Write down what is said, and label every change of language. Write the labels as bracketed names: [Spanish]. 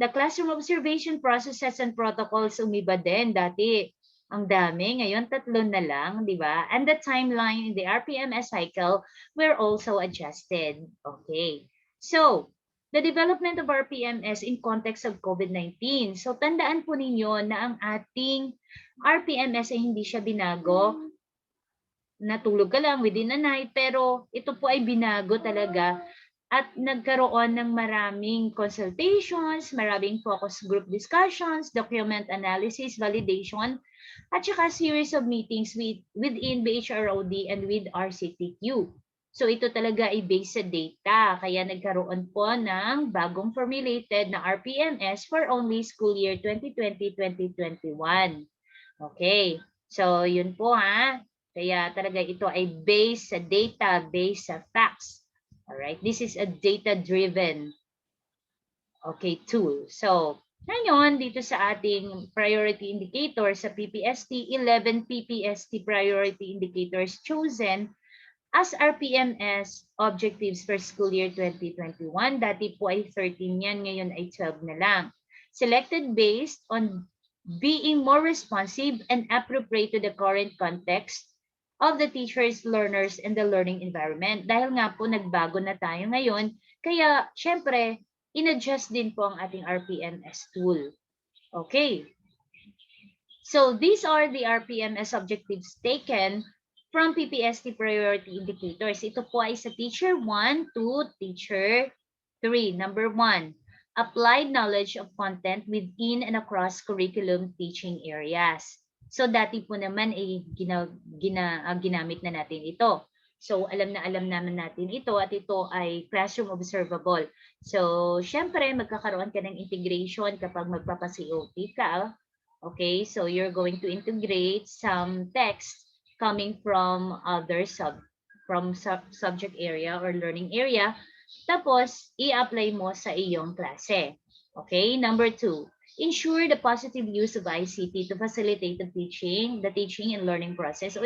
[English] The classroom observation processes and protocols, [Filipino] umiba din. Dati, ang dami. Ngayon, 3 na lang, di ba? [English] And the timeline in the RPMS cycle were also adjusted. Okay. So, the development of RPMS in context of COVID-19. [Filipino] So, tandaan po ninyo na ang ating RPMS ay hindi siya binago. Natulog ka lang within a night, pero ito po ay binago talaga at nagkaroon ng maraming consultations, maraming focus group discussions, document analysis, validation, at saka [English] series of meetings within BHROD and with RCTQ. [Filipino] So ito talaga ay based sa data, kaya nagkaroon po ng bagong formulated na RPMS for only school year 2020-2021. Okay, so yun po ha. Kaya talaga ito ay based sa data, based sa facts. [English] Alright, this is a data-driven tool. [Filipino] So, ngayon, dito sa ating priority indicator sa PPST, [English] 11 PPST priority indicators chosen as RPMS objectives for school year 2021. [Filipino] Dati po ay 13 yan, ngayon ay 12 na lang. [English] Selected based on being more responsive and appropriate to the current context of the teachers, learners, and the learning environment. [Filipino] Dahil nga po nagbago na tayo ngayon, kaya syempre, in-adjust din po ang ating RPMS tool. Okay. [English] So these are the RPMS objectives taken from PPST priority indicators. [Filipino] Ito po ay sa teacher 1 to teacher 3. [English] Number 1, applied knowledge of content within and across curriculum teaching areas. [Filipino] So dati po naman ay ginamit na natin ito. So alam naman natin ito at ito ay classroom observable. So syempre magkakaroon ka ng integration kapag magpapa-COT ka. [English] Okay, so you're going to integrate some text coming from other subject area or learning area. [Filipino] Tapos i-apply mo sa iyong klase. [English] Okay, number 2. Ensure the positive use of ICT to facilitate the teaching and learning process.